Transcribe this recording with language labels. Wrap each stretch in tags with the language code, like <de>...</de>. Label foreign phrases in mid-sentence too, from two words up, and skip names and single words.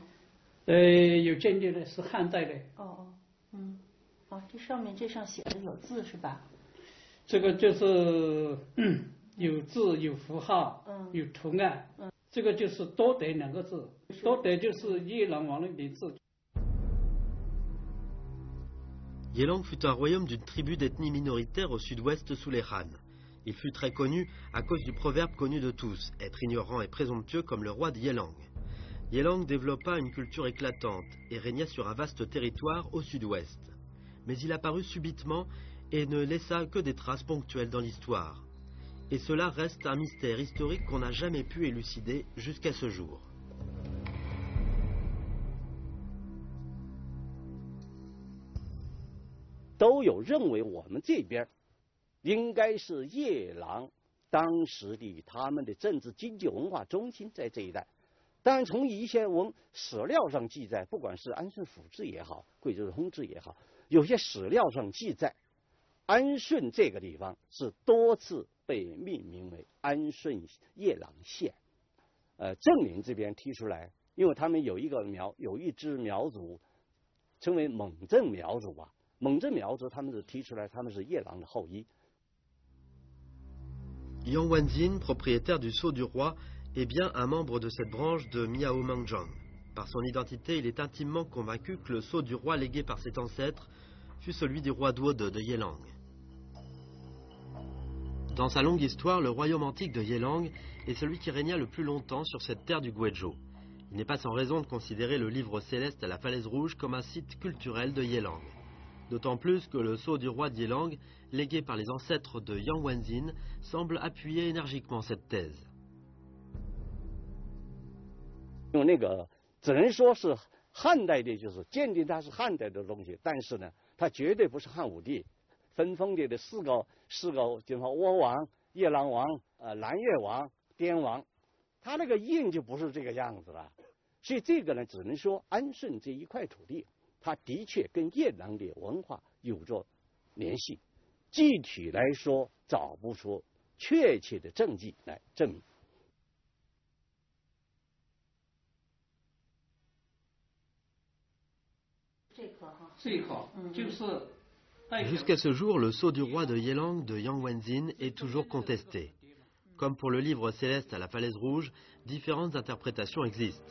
<zh>有鉴定的，是汉代的。这上面写的有字是吧？这个就是有字有符号，有图案。这个就是多德2个字，多德就是夜郎王的名字。</zh> <fr>Yelang fut un royaume d'une tribu d'ethnie minoritaire au sud-ouest sous les Han. Il fut très connu à cause du proverbe connu de tous, être ignorant et présomptueux comme le roi de Yelang. Yelang développa une culture éclatante et régna sur un vaste territoire au sud-ouest. Mais il apparut subitement et ne laissa que des traces ponctuelles dans l'histoire. Et cela reste un mystère historique qu'on n'a jamais pu élucider jusqu'à ce jour.</fr> <zh>都有认为我们这边应该是夜郎当时的他们的政治经济文化中心在这一带。当然从一些史料上记载，不管是安顺府志也好，贵州的通志也好，有些史料上记载安顺这个地方是多次被命名为安顺夜郎县。郑林这边提出来，因为他们有一支苗族称为蒙正苗族吧，蒙正苗族他们是提出来他们是夜郎的后裔。</zh> <fr>Yang Wanzin, propriétaire du sceau du roi, est bien un membre de cette branche de Miao Mangjang. Par son identité, il est intimement convaincu que le sceau du roi légué par cet ancêtre fut celui du roi Duode de Yelang. Dans sa longue histoire, le royaume antique de Yelang est celui qui régna le plus longtemps sur cette terre du Guizhou. Il n'est pas sans raison de considérer le livre céleste à la falaise rouge comme un site culturel de Yelang. D'autant plus que le sceau du roi de Yelang, légué par les ancêtres de Yang Wanzin, semble appuyer énergiquement cette thèse.</fr> <zh>用那个只能说是汉代的，就是鉴定它是汉代的东西，但是呢，它绝对不是汉武帝分封的四个，就说倭王、夜郎王、南越王、滇王，它那个印就不是这个样子了。所以这个呢，只能说安顺这一块土地，它的确跟夜郎的文化有着联系，具体来说找不出确切的证据来证明。</zh> <fr>Jusqu'à ce jour, le sceau du roi de Yelang de Yang Wanzin est toujours contesté. Comme pour le livre céleste à la falaise rouge, différentes interprétations existent.</fr>